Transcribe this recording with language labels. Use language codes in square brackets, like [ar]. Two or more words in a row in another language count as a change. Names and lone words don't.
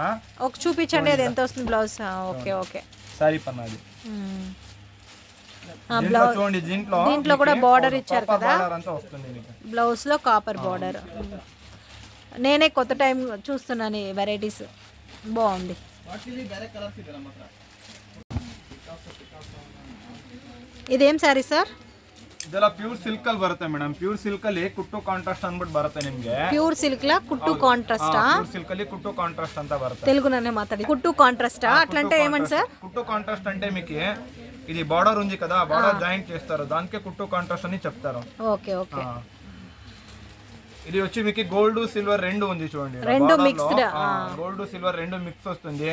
[te] ఒక చూపించండి, అది ఎంత వస్తుంది బ్లౌజ్? [en] okay okay, [te] సారీ పన్నా అది. బ్లౌజ్ చూడండి, దీంట్లో కూడా బార్డర్ ఇచ్చారు కదా, వస్తుంది బ్లౌజ్ లో [en] copper border. [te] నేనే కొత్త టైం చూస్తున్నాను వెరైటీస్, బాగుంది. ఇదేం సారీ సర్? [kn] ಇದೆಲ್ಲ [en] pure silk [kn] ಅಲ್ಲಿ ಬರುತ್ತೆ ಮೇಡಮ್. [en] pure silk [kn] ಅಲ್ಲಿ ಕುಟ್ಟು ಕಾಂಟ್ರಾಸ್ಟ್ ಅಂದ್ಬಿಟ್ಟು ಬರುತ್ತೆ ನಿಮಗೆ. [en] pure silk [kn] ಲ ಕುಟ್ಟು ಕಾಂಟ್ರಾಸ್ಟ್? [en] pure silk [kn] ಅಲ್ಲಿ ಕುಟ್ಟು ಕಾಂಟ್ರಾಸ್ಟ್ ಅಂತ ಬರುತ್ತೆ. [te] తెలుగులోనే మాట్లాడి. కుట్టు కాంట్రాస్ట్ అట్లంటే ఏమండి సార్? కుట్టు కాంట్రాస్ట్ అంటే మీకు ఇది బార్డర్ ఉంది కదా, [en] border joint [te] చేస్తారు, దానికే కుట్టు కాంట్రాస్ట్ అని చెప్తారు. [en] okay okay. [te] ఇది వచ్చి మీకు [en] gold silver [te] రెండు ఉంది చూడండి, రెండు మిక్స్డ్. [en] gold silver [te] రెండు మిక్స్ వస్తుంది.